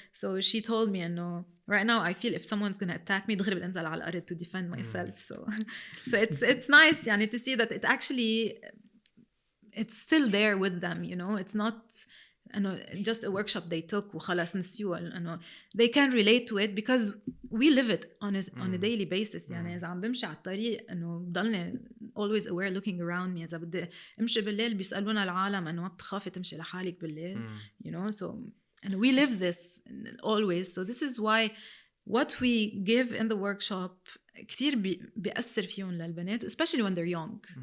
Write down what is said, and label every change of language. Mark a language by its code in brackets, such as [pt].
[en] So she told me إنه right now I feel if someone's gonna attack me [ar] دغري بنزل على الأرض [en] to defend myself. So it's nice يعني to see that it actually it's still there with them, you know. It's not just a workshop they took [ar] وخلاص نسيوه. [en] They can relate to it because we live it on a daily basis. [ar] يعني إذا عم بمشي على الطريق إنه بضلني [en] always aware looking around me. [ar] إذا بدي أمشي بالليل بيسألونا العالم إنه ما بتخافي تمشي لحالك بالليل, [en] you know. So and we live this always. So this is why what we give in the workshop [ar] كتير بيأثر فيهم للبنات, [en] especially when they're young.